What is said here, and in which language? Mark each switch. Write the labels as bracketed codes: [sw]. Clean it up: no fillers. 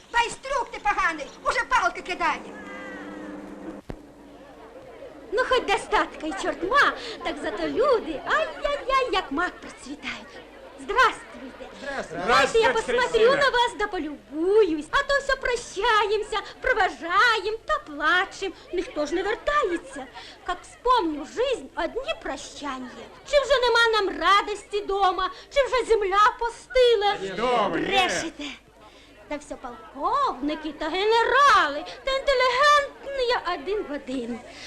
[uk] Байстрюк ти поганий, уже палки кидає. [ru] Ну, хоть достатка и чертма, так зато люди, ай-яй-яй, [uk] як мак [ru] процветают. Здравствуйте. Здравствуйте. Дайте я посмотрю на вас, да полюбуюсь. А то все прощаемся, провожаем, то плачем. [uk] Ніхто ж не вертається. [ru] Как вспомню жизнь, [uk] одні прощання. Чи вже нема нам радості дома, чи вже земля постила. Брешете. Та все полковники та генерали, та інтелігентні один в один.